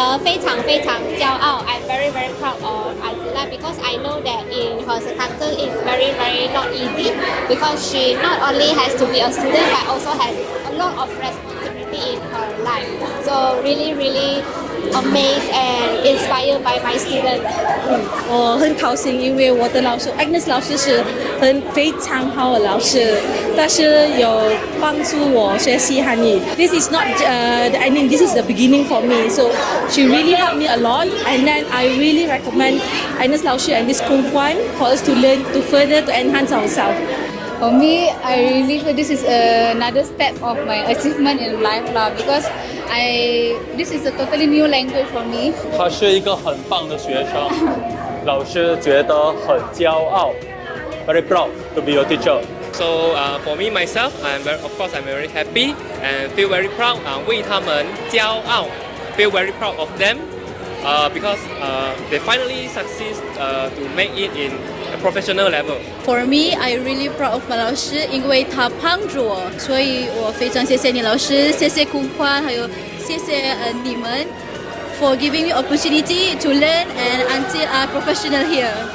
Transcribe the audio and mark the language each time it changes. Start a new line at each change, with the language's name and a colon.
English: I'm very very proud of Azila because I know that in her circumstance it's very very not easy because she not only has to be a student but also has a lot of responsibility in her life. So really really amazed and inspired by my students.
Chinese: 我很高兴，因为我的老师 Agnes 老师是非常好的老师，但是有帮助我学习汉语。
English: This is not the ending. This is the beginning for me. So she really helped me a lot, and then I really recommend Agnes 老师 and this Kun Kuan for us to learn to further to enhance ourselves. For me, I really feel this is another step of my achievement in life lah because this is a totally new language for me.
Chinese: 他是一个很棒的学生，老师觉得很骄傲 ，
English: very proud to be your teacher. So for me myself, I'm very happy and feel very proud.
Chinese: 为他们骄傲
English: feel very proud of them because they finally succeed to make it in a professional level. For me, I really proud of my
Chinese: 老师，因为他帮助我，所以我非常谢谢你老师，谢谢Kun Kuan，还有谢谢你们
English: for giving me opportunity to learn and until I'm professional here.